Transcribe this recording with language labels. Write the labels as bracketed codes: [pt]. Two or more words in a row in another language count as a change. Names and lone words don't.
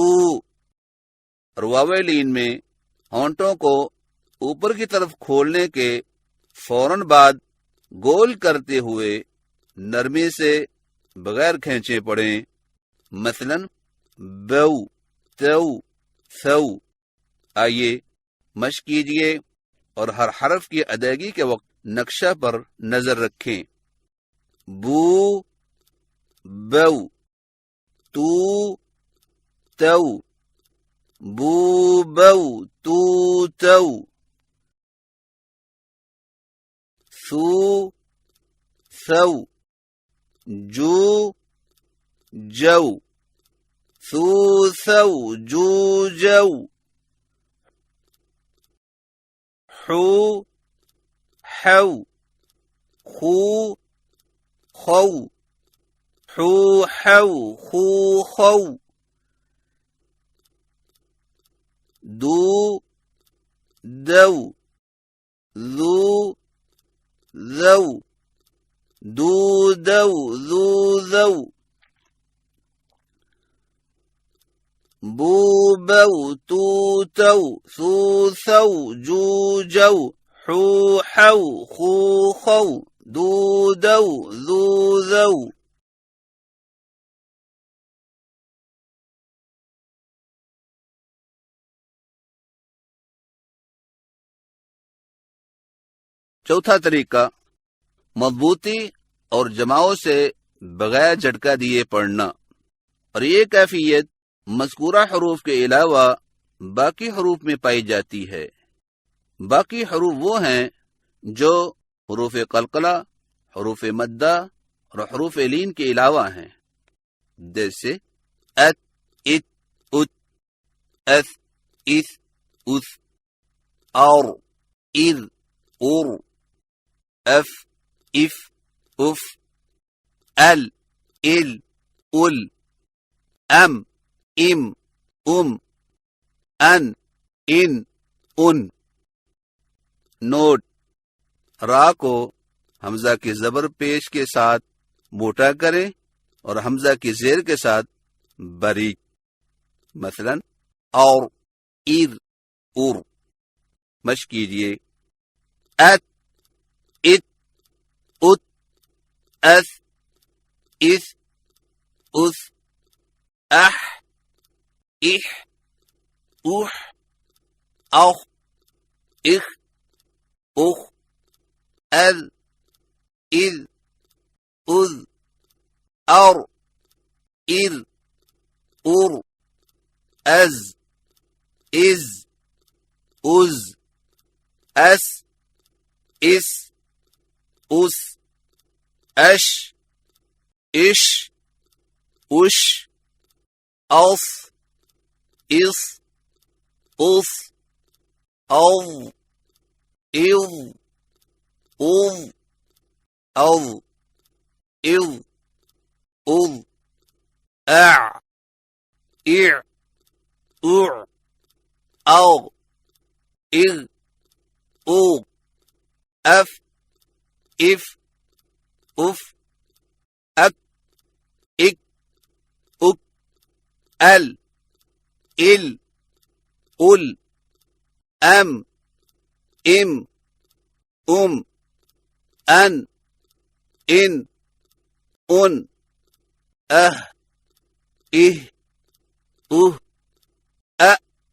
[ur] اور واو لین میں ہونٹوں کو اوپر کی طرف کھولنے کے فوراً بعد گول کرتے ہوئے نرمی سے بغیر کھینچے پڑھیں. [ar] مثلا بو تو سو. [ur] آئیے مشق کیجئے اور ہر حرف کی ادائیگی کے وقت نقشہ پر نظر رکھیں. [ar] بو بو تو تو بو بو تو تو سو سو جو جو سو سو جو جو حو حو خو خو حو حو خو خو دو دو ذو ذو دو دو ذو ذو بو بو تو تو سو سو جو جو حو حو خو خو دو دو ذو ذو. [ur] چوتھا طریقہ مضبوطی اور جماؤں سے بغیر جھٹکا دیے پڑھنا. اور یہ کیفیت مذکورہ حروف کے علاوہ باقی حروف میں پائی جاتی ہے. باقی حروف وہ ہیں جو حروف قلقلہ، حروف مدہ اور حروف لین کے علاوہ ہیں، جیسے [ar] ات ات ات اث اس اس اور ار ار اف اف اف ال ال ال ام ام ام ان ان ان. [ur] نوٹ: را کو حمزہ کی زبر پیش کے ساتھ موٹا کریں اور حمزہ کی زیر کے ساتھ باریک. [ar] مثلا اور ار ار. [ur] مشق کیجیے. [ar] ات ات ات اس اس اس اح اح اوح اوخ اخ اخ اذ اذ اذ اور ار ار از از از اس اس اس اش اش اش اص اص اص او اِذ اُذ اَذ اِذ اُذ اع اع اوع او اغ اوغ اف اف اف اک اک اک ال ال ال ام ام ان ان اه اہ اوہ